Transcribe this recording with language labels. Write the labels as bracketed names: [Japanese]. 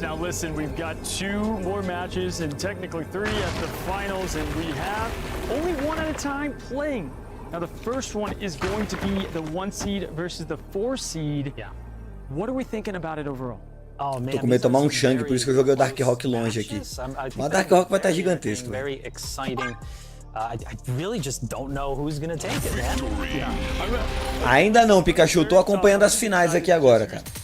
[English] Now listen, we've got 2 more matches and technically 3 at the finals, and we have only 1 at a time playing. Now the first one is going to be the 1 seed versus the 4 seed. Yeah. What are we thinking about it overall? Oh, man, [Portuguese] tô com medo de tomar um Shang, por isso que eu joguei o Dark Rock longe aqui. Mas Dark Rock vai estar gigantesco. [English] Very exciting. I really just don't know who's gonna take it, man. [Portuguese] Ainda não, Pikachu. Tô acompanhando as finais aqui agora, cara.